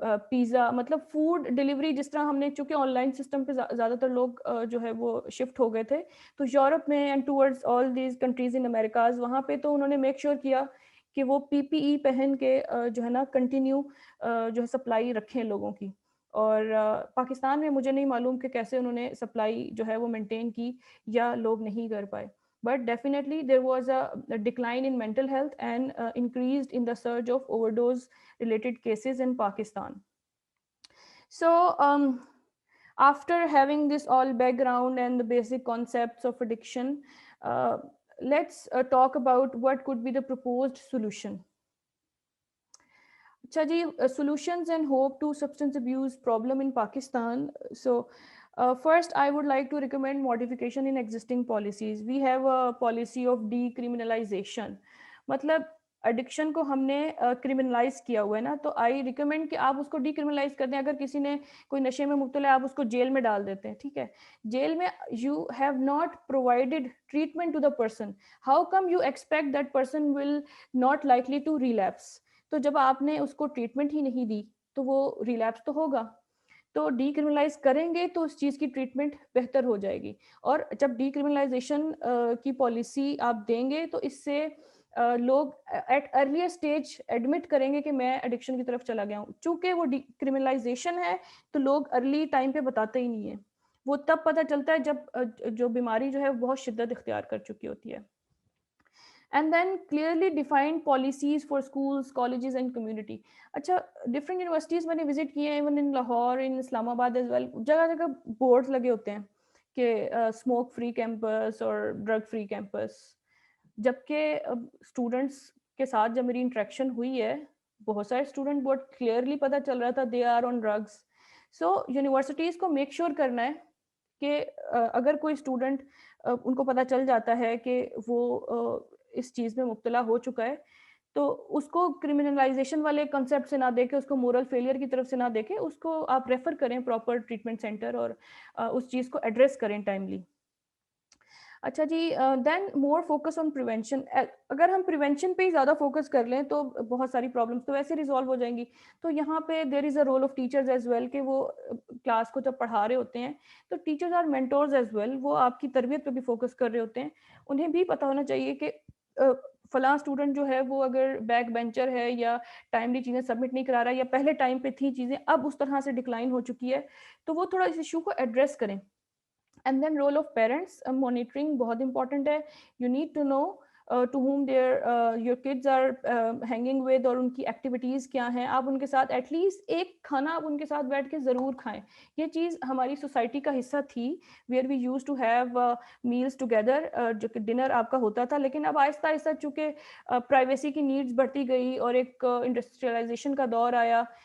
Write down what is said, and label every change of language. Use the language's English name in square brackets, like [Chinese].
[Urdu] Pizza, مطلب food delivery جس طرح ہم نے, چونکہ آن لائن سسٹم پہ زیادہ تر لوگ جو ہے وہ شفٹ ہو گئے تھے, تو یورپ میں [English] and towards all these countries in Americas, [Urdu] وہاں پہ تو انہوں نے میک شیور کیا کہ وہ پی پی ای پہن کے جو ہے نا کنٹینیو جو ہے سپلائی رکھیں لوگوں کی. اور پاکستان میں مجھے نہیں معلوم کہ کیسے انہوں نے سپلائی جو ہے وہ مینٹین کی یا لوگ نہیں کر پائے, [English] but definitely there was a decline in mental health and increased in the surge of overdose related cases in Pakistan. So after having this all background and the basic concepts of addiction, let's talk about what could be the proposed solution. Acha ji, solutions and hope to substance abuse problem in Pakistan. So first, I would like to recommend modification in existing policies. We have a policy of decriminalization. [Urdu] مطلب addiction کو ہم نے criminalise کیا ہوا ہے نا, تو [English] I recommend [Urdu] کہ آپ اس کو ڈیکرمنلائز کر دیں. اگر کسی نے کوئی نشے میں مبتلا ہے, آپ اس کو جیل میں ڈال دیتے ہیں, ٹھیک ہے, جیل میں [English] You have not provided treatment to the person, how come you expect that person will not likely to relapse. [Urdu] تو جب آپ نے اس کو ٹریٹمنٹ ہی نہیں دی تو وہ ریلیپس تو ہوگا. تو ڈی کرمنلائز کریں گے تو اس چیز کی ٹریٹمنٹ بہتر ہو جائے گی, اور جب ڈی کرمنلائزیشن کی پالیسی آپ دیں گے تو اس سے لوگ ایٹ ارلیئر اسٹیج ایڈمٹ کریں گے کہ میں ایڈکشن کی طرف چلا گیا ہوں. چونکہ وہ ڈی کرمنلائزیشن ہے تو لوگ ارلی ٹائم پہ بتاتے ہی نہیں ہیں, وہ تب پتہ چلتا ہے جب جو بیماری جو ہے بہت شدت اختیار کر چکی ہوتی ہے. [English] And then clearly defined policies for schools, colleges and community. [Urdu] اچھا, different universities میں نے visit کیے ہیں, [English] even in Lahore, in Islam Abad as well, [Urdu] جگہ جگہ boards لگے ہوتے ہیں کہ smoke free campus اور drug free campus. جبکہ اسٹوڈنٹس کے ساتھ جب میری انٹریکشن ہوئی ہے, بہت سارے اسٹوڈنٹ بہت کلیئرلی پتہ چل رہا تھا [English] They are on drugs. [Urdu] So universities کو میک شیور کرنا ہے کہ اگر کوئی اسٹوڈنٹ ان کو پتہ چل جاتا ہے کہ وہ اس چیز میں مبتلا ہو چکا ہے, تو اس کو کرمنلائزیشن والے کنسیپٹ سے نہ دیکھے, اس کو مورل فیلئر کی طرف سے نہ دیکھے, اس کو آپ ریفر کریں پراپر ٹریٹمنٹ سینٹر اور اس چیز کو ایڈریس کریں ٹائملی. اچھا جی, [English] Then more focus on prevention. [Urdu] اگر ہم پریونشن پہ ہی زیادہ فوکس کر لیں تو بہت ساری پرابلمس تو ویسے ریزالو ہو جائیں گی. تو یہاں پہ [English] there is a role of teachers as well [Urdu] کہ وہ کلاس کو جب پڑھا رہے ہوتے ہیں تو [English] teachers are mentors as well, [Urdu] وہ آپ کی تربیت پہ بھی فوکس کر رہے ہوتے ہیں. انہیں بھی پتہ ہونا چاہیے کہ فلاں اسٹوڈنٹ جو ہے وہ اگر بیک بینچر ہے یا ٹائملی چیزیں سبمٹ نہیں کرا رہا ہے, یا پہلے ٹائم پہ تھی چیزیں اب اس طرح سے ڈکلائن ہو چکی ہے, تو وہ تھوڑا اس ایشو کو ایڈریس کریں. [English] And then role of parents, monitoring بہت important ہے. You need to know to whom your kids are hanging with, [Urdu] اور ان کی ایکٹیویٹیز کیا ہیں. آپ ان کے ساتھ ایٹ لیسٹ ایک کھانا آپ ان کے ساتھ بیٹھ کے ضرور کھائیں. یہ چیز ہماری سوسائٹی کا حصہ تھی, [English] where we used to have meals together, [Urdu] جو کہ ڈنر آپ کا ہوتا تھا. لیکن اب آہستہ آہستہ چونکہ پرائیویسی کی نیڈس بڑھتی گئی اور ایک انڈسٹریلائزیشن کا دور آیا,